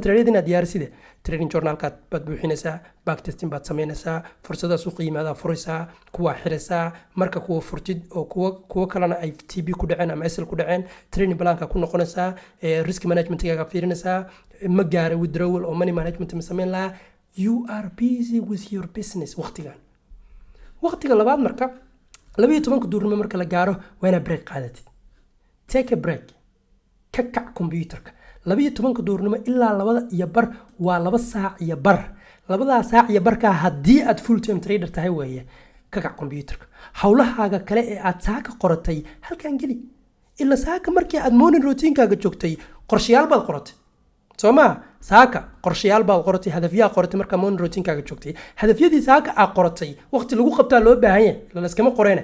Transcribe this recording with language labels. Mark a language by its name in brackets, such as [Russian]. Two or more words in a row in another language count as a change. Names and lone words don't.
[Somali] trade inaad diyaariside [English] trading journal-kaad [Somali] baad buuxinaysaa backtesting baad samaynaysaa fursadaha suuqa yimaadaa furaysaa kuwa xiraysaa marka kuwa furtid oo kuwa kalena ay TB ku dhaceen ama SL ku dhaceen [English] trading plan-ka [Somali] ku noqonaysaa [English] risk management-gaaga [Somali] fiirinaysaa ma gaara withdrawal oo [English] money management [Somali] ma samayn lahaa [English] you are busy with your business [Somali] waqtigan waqtiga labaad marka 12 duurnimo marka la gaaro waa inaad break qaadatid. [English] Take a break. [Somali] Ka kac computerka 12 duurnimo ilaa 2 iyo bar waa 2 saac iyo bar. 2 saac iyo barka haddii aad [English] full time trader [Somali] tahay weeye ka kac computerka. Hawlahaaga kale ee aad saaka qoratay halkan geli. ila saaka markii aad [English] morning routine-kaaga [Somali] joogtay qorshayaal baad qoratay. Sooma saaka qorshayaal baad qoratay, hadafyaha qoratay marka [English] morning routine-kaaga [Somali] joogtay. Hadafyadii saaka aad qoratay waqti lagu qabtaa loo baahan yahay, la iskama qoreen.